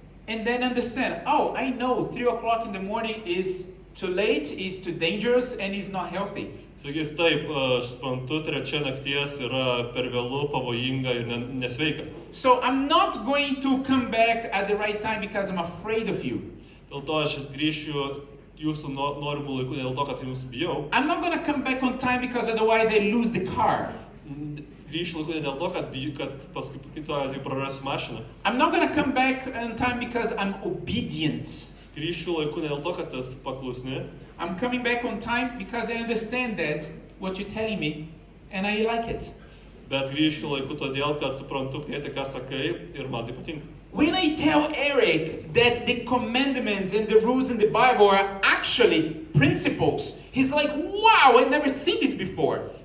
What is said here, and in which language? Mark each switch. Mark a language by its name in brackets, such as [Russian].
[English] and then understand, oh, I know 3 o'clock in the morning is too late, is too dangerous, and is not healthy. [Lithuanian] Sakys, taip, aš suprantu, 3 nakties yra per vėlu, pavojinga ir nesveika. [English] So I'm not going to come back at the right time because I'm afraid of you. [Lithuanian] Dėl to aš grįšiu jūsų norimų laikų, dėl to, kad jūsų bijau. [English] I'm not going to come back on time because otherwise I lose the car. [Lithuanian] Grįšiu laiku ne dėl to, kad paskui kitą atveju prarasiu mašiną. [English] I'm not going to come back on time because I'm obedient. [Lithuanian] Grįšiu laiku ne dėl to, kad esu paklusni. [English] I'm coming back on time because I understand that what you're telling me and I like it. [Lithuanian] Bet grįšiu laiku todėl, kad suprantu, ką sakai ir man tai patinka. [English] When I tell Eric that the commandments and the rules in the Bible are actually principles, he's like, wow, I've never seen this before.